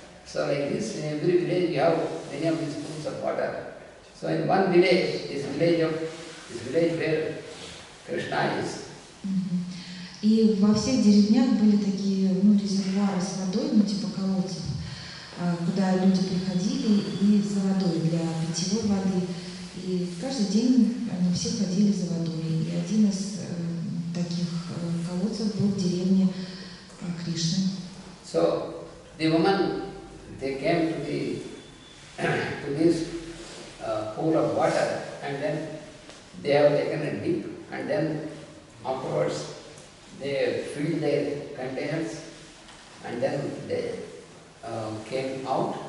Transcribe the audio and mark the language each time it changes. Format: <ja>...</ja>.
<en>So like this, in every village you have many of these pools of water. So in one village, this village where Krishna is.</en> <ru>И во всех деревнях были такие резервуары с водой, типа колодцев, куда люди приходили и за водой для питьевой воды. И каждый день они все ходили за водой. И один из таких колодцев был в деревне Кришны.</ru> <en>So the woman, they came to this pool of water, and then they have taken a dip, and then afterwards they filled their containers, and then they came out</en>